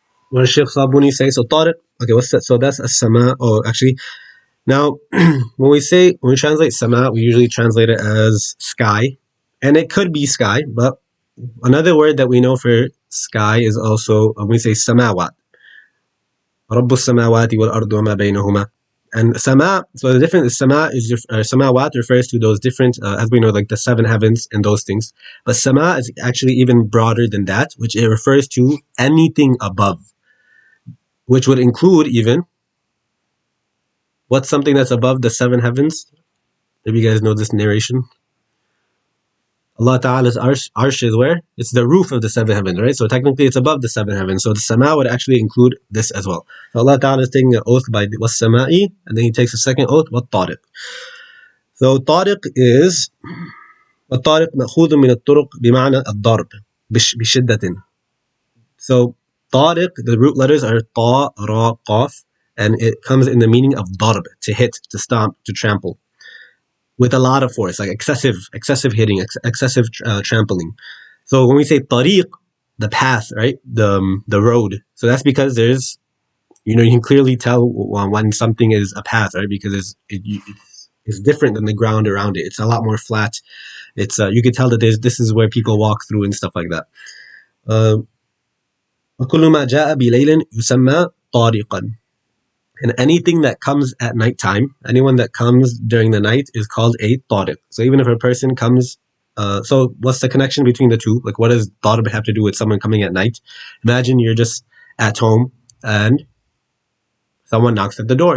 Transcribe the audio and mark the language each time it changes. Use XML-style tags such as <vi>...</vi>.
<en>What does Sheikh Sabuni say? So Tariq. Okay, what's that? So that's a sama. Oh, actually, now when we translate sama, we usually translate it as sky, and it could be sky, but another word that we know for sky is also when we say samawat.</en> <ar>رب السماوات والأرض وما بينهما.</ar> <en>And sama, so the difference is samawat refers to those different, as we know, like the seven heavens and those things. But sama is actually even broader than that, which it refers to anything above, which would include even what's something that's above the seven heavens. Maybe you guys know this narration. Allah Ta'ala's arsh is where? It's the roof of the seven heavens, right? So technically it's above the seven heavens. So the sama would actually include this as well. So Allah Ta'ala is taking an oath by was sama'i, and then he takes a second oath, what tariq. So tariq is</en> <ar>الطارق مأخوذ من الطرق بمعنى الضرب بشدة.</ar> <en>So tariq, the root letters are ta, ra, qaf, and it comes in the meaning of darb, to hit, to stomp, to trample, with a lot of force, like excessive hitting, excessive trampling. So when we say tariq, the path, right, the road. So that's because there's, you can clearly tell when something is a path, right, because it's different than the ground around it. It's a lot more flat. It's you can tell that this is where people walk through and stuff like that.</en> <ar>وكل ما جاء بليل يسمى طارقا.</ar> <en>And anything that comes at nighttime, anyone that comes during the night is called a tariq. So even if a person comes, so what's the connection between the two? Like, what does tariq have to do with someone coming at night? Imagine you're just at home and someone knocks at the door.</en>